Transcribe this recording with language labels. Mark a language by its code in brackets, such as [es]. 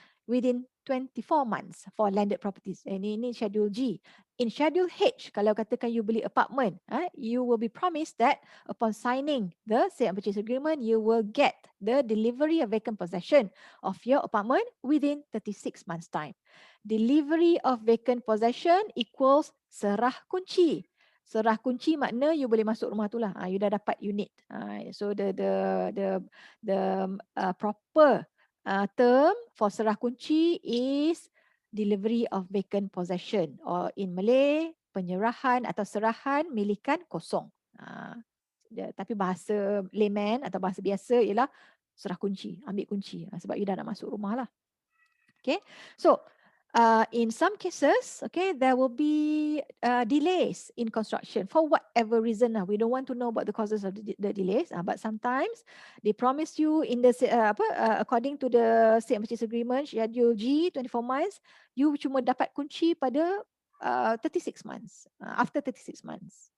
[en] within 24 months for landed properties. [ms] Ini schedule G. [en] In schedule H, [ms] kalau katakan you beli apartment, [en] you will be promised that upon signing the sale and purchase agreement, you will get the delivery of vacant possession of your apartment within 36 months time. Delivery of vacant possession equals serah kunci. [ms] Serah kunci makna you boleh masuk rumah tu lah. You dah dapat unit. [en] So the proper term for serah kunci is delivery of vacant possession, or in Malay, [ms] penyerahan atau serahan milikan kosong. Tapi bahasa layman atau bahasa biasa ialah serah kunci, ambil kunci, sebab you dah nak masuk rumah lah. [en] Okay, so in some cases, okay, there will be delays in construction for whatever reason. We don't want to know about the causes of the delays, but sometimes they promise you in the according to the sale and purchase agreement, schedule G, 24 months, [ms] you cuma dapat kunci pada [en] 36 months, after 36 months.